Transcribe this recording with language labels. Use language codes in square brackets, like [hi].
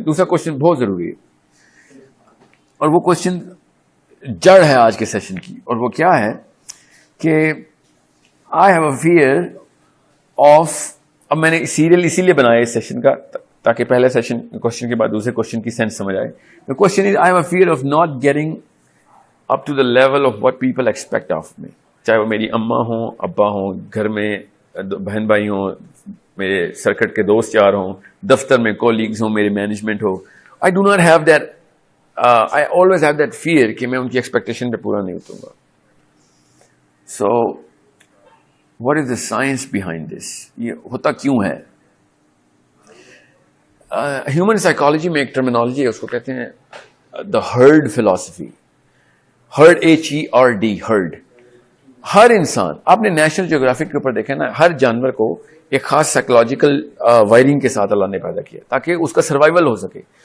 [ur] دوسرا کوشچن بہت ضروری ہے, اور وہ کوشچن جڑ ہے آج کے سیشن کی, اور وہ کیا ہے کہ [en] I have a fear of, [ur] اب میں نے سیریل اسی لیے بنایا اس سیشن کا تاکہ پہلے سیشن کوشچن کے بعد دوسرے کوشچن کی سینس سمجھ آئے. [en] The question is, I have a fear of not getting up to the level of what people expect of me. [ur] چاہے وہ میری اماں ہوں, ابا ہوں, گھر میں بہن بھائی ہوں, میرے سرکٹ کے دوست یار ہوں, دفتر میں کولیگز ہوں, میرے management ہو. [en] I do not have that, I always have that fear [ur] کہ میں ان کی ایکسپیکٹیشن پہ پورا نہیں اتروں گا. [en] So, what is the science behind this? [ur] یہ ہوتا کیوں ہے؟ ہیومن سائیکالوجی میں ایک ٹرمینالوجی ہے, اس کو کہتے ہیں دا heard philosophy. Heard, HERD, heard. ہر انسان, آپ نے نیشنل جیوگرافک کے اوپر دیکھا نا, ہر جانور کو ایک خاص سائیکولوجیکل وائرنگ کے ساتھ اللہ نے پیدا کیا تاکہ اس کا سروائیول ہو سکے.